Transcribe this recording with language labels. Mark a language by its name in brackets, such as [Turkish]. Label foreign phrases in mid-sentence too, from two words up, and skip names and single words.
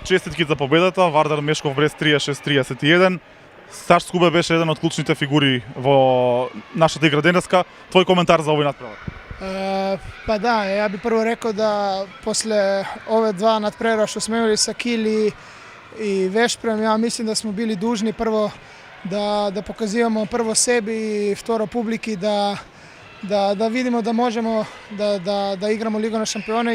[Macedonian] честитки за победата. Вардар Мешков Брест 36-31. Саш Скубе беше еден од клучните фигури во нашата игра денеска. Твој коментар за овој надпревар? [Serbian] Pa da, ja bi prvo rekao da posle ove dva nadprevara što smo imali sa Kili i Vešprem, ja mislim da smo bili dužni prvo da pokazivamo prvo sebi i [Macedonian] второ публики [Serbian] da vidimo da možemo da igramo Ligu [Macedonian] на шампиона.